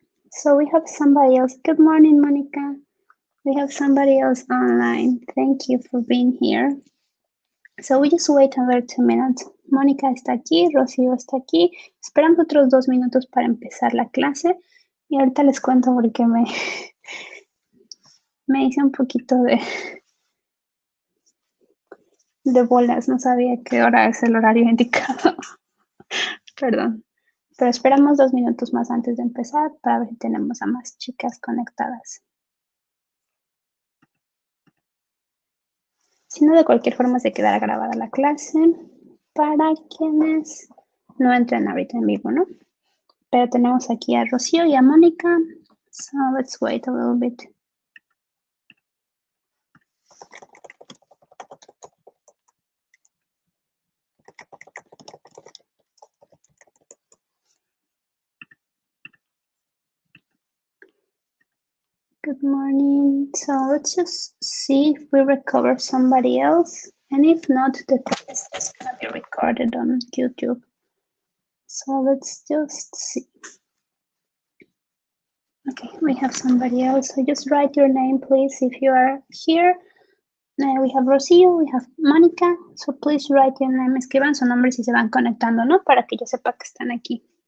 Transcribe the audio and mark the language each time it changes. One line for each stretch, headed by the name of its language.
English: So we have somebody else. Good morning, Monica. We have somebody else online. Thank you for being here. So we just wait another 2 minutes.
Spanish: Mónica está aquí, Rocío está aquí. Esperamos otros 2 minutos para empezar la clase. Y ahorita les cuento porque me hice un poquito de bolas. No sabía qué hora es el horario indicado. Perdón. Pero esperamos 2 minutos más antes de empezar para ver si tenemos a más chicas conectadas. Si no, de cualquier forma se quedará grabada la clase para quienes no entren ahorita en vivo, ¿no? Pero tenemos aquí a Rocío y a Mónica.
English: So let's wait a little bit. Good morning. So let's just see if we recover somebody else. And if not, the class is going to be recorded on YouTube. So let's just see. Okay, we have somebody else. So just write your name, please, if you are here. We have Rocío, we have Mónica. So please write your name.
Spanish: Escriban su nombre si se van conectando, ¿no? Para que yo sepa que están aquí.